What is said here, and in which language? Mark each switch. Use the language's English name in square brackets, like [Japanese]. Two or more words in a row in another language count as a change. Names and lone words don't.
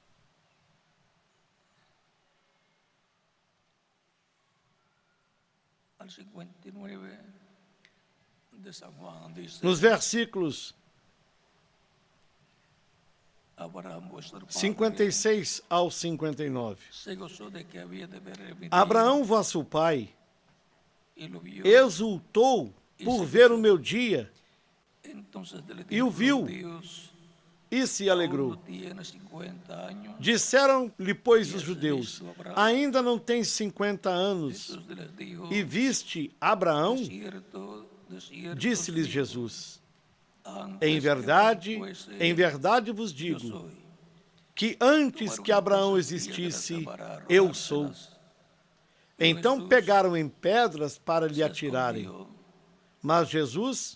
[Spanish] al 59 de San Juan, dice, [Portuguese] nos versículos [Spanish] Abraham, vuestro padre, [Portuguese] 56 ao 59. [Spanish] se gozó de que había de ver mi día, [Portuguese] Abraão, vosso pai, [Spanish] y lo vio. [Portuguese] exultou por ver o meu dia [Spanish] Entonces le [Portuguese] e o [Spanish] dijo [Portuguese] viu [Spanish] los judíos, [Portuguese] e se [Spanish] aún [Portuguese] alegrou. [Spanish] no tiene 50 años. [Portuguese] Disseram-lhe, pois, os judeus: ainda não tens 50 anos [Spanish] Jesús les dijo, [Portuguese] e viste Abraão? [Spanish] cierto, de cierto [Portuguese] Disse-lhes [Spanish] os digo, [Portuguese] Jesus: [Spanish] antes [Portuguese] em [Spanish] que [Portuguese] verdade vos eu digo, sou. que antes que Abraão existisse, eu sou. Então pegaram em pedras para lhe atirarem. Mas Jesus